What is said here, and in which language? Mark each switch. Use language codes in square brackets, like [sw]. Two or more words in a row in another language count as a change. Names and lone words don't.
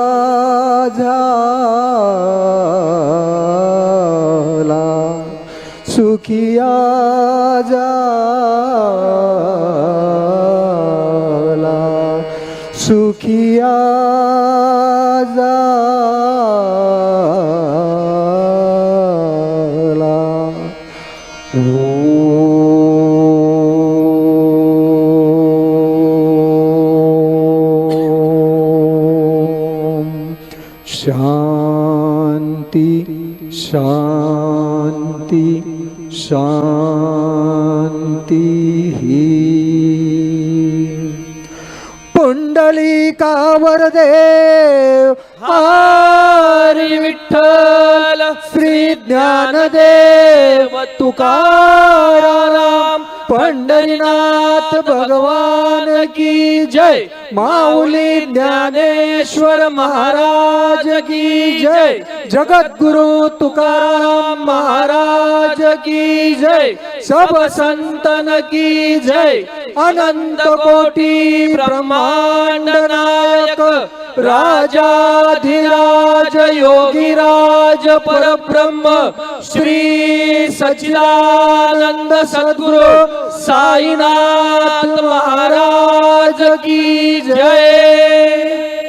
[mr] झाला सुखिया झाला सुखिया झाला शांति शांति शांति पुंडलिकावर देव हरी [hi] विठ्ठल श्री ज्ञानदेव तुकाराम पंढरीनाथ भगवान की जय, माऊली ज्ञानेश्वर महाराज की जय, जगद्गुरु तुकाराम महाराज की जय, सब संतन की जय, अनंत कोटी ब्रह्मांड नायक राजाधिराज योगीराज परब्रह्म श्री सच्चिदानंद सद्गुरु साईनाथ महाराज की जय।